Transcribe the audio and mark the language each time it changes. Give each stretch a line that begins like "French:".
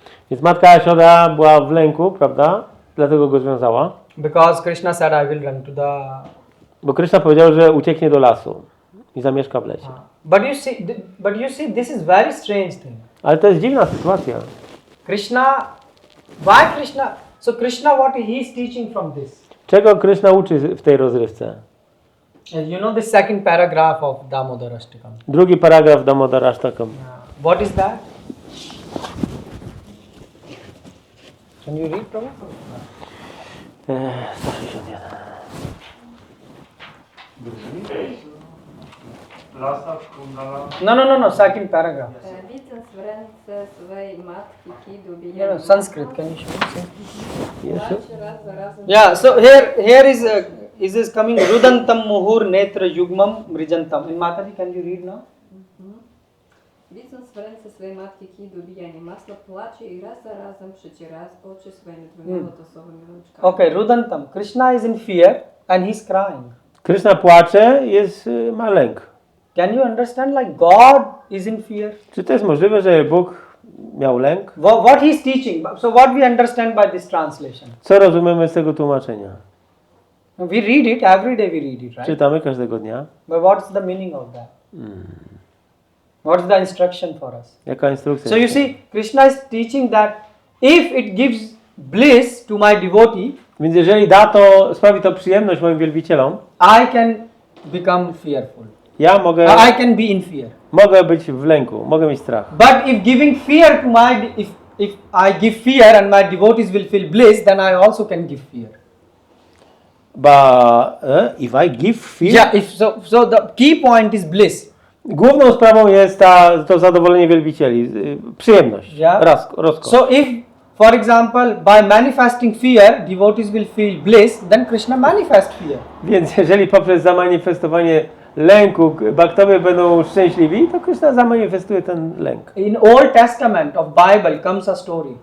Polish: Więc matka Jashoda była w lęku, prawda? Dlatego go związała.
English: Because Krishna said, I will run to the...
Polish: Bo Kryszna powiedział, że ucieknie do lasu i zamieszka w lesie.
English: But you see, this is very strange thing.
Polish: Ale to jest dziwna sytuacja.
English: Krishna, why Krishna? So Krishna, what he is teaching from this?
Polish: Czego Kryszna uczy w tej rozrywce?
English: You know the second paragraph of Damodara Ashtakam.
Polish: Drugi paragraf Damodara Ashtakam.
English: What is that? Can you read, Prabhu? 161.
Sanskrit: Lasa, kundala.
English: No, second paragraph.
Polish: Widząc w ręce swej matki kidu
English: No, Sanskrit, can you show me?
Polish: Jeszcze? raz za razem.
English: Yeah, so here is coming
Sanskrit: Rudantam Muhur Netra Yugmam Mrijantam.
English: In Mataji, can you read now?
Polish: Widząc w ręce swej matki kidu bijanie masła, płacze i raz za razem przyciera oczy swoimi dwoma lotosowymi rączkami.
English: Okay, Rudantam. Krishna is in fear and he's crying.
Polish: Kryszna płacze, ma lęk.
English: Can you understand? Like God is in fear.
Polish: Czy to jest możliwe, że Bóg miał lęk?
English: What he's teaching. So what we understand by this translation?
Polish: Co rozumiemy z tego tłumaczenia?
English: We read it every day. We read it, right?
Polish: Czytamy każdego dnia.
English: But what's the meaning of that? What's the instruction for us?
Polish: Jaka instrukcja?
English: So you see, Krishna is teaching that if it gives bliss to my devotee,
Polish: Więc jeżeli sprawi to przyjemność moim wielbicielom,
English: I can become fearful.
Polish: ja
English: I can be in fear.
Polish: mogę być w lęku, mogę mieć strach.
English: But if giving fear to if I give fear and my devotees will feel bliss, then I also can give fear. But if I give fear, Yeah. So the key point is bliss.
Polish: główną sprawą jest to zadowolenie wielbicieli, przyjemność,
English: Yeah.
Polish: rozkosz.
English: So if, for example, by manifesting fear, devotees will feel bliss, then Krishna manifests fear.
Polish: Więc jeżeli poprzez zamanifestowanie lęku baktowie będą szczęśliwi, to Kryszna zamanifestuje ten lęk.
English: In Old Testament of Bible comes a story.